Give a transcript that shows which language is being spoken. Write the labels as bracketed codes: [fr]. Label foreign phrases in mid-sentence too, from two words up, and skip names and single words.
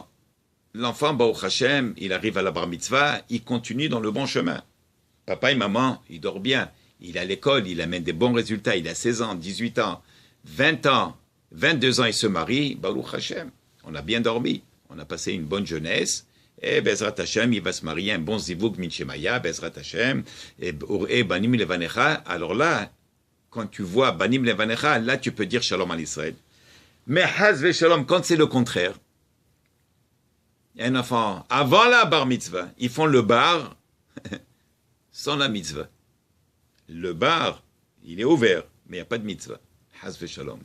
[fr] L'enfant, [he] ברוך השם, [fr] il arrive à la bar mitzvah, il continue dans le bon chemin. Papa et maman, il dort bien, il est à l'école, il amène des bons résultats, il a 16 ans, 18 ans, 20 ans, 22 ans, il se marie, [he] ברוך השם, [fr] on a bien dormi, on a passé une bonne jeunesse, et [he] בעזרת השם, [fr] il va se marier, un bon [he] זיווג מן שמיא, בעזרת השם, [fr] et [he] בנים לבניך. [fr] Alors là, quand tu vois [he] בנים לבניך, [fr] là tu peux dire [he] שלום על ישראל. [fr] Mais [he] חס ושלום, [fr] quand c'est le contraire, un enfant, avant la bar mitzvah, ils font le bar sans la mitzvah. Le bar, il est ouvert, mais il n'y a pas de mitzvah. [he] חס ושלום.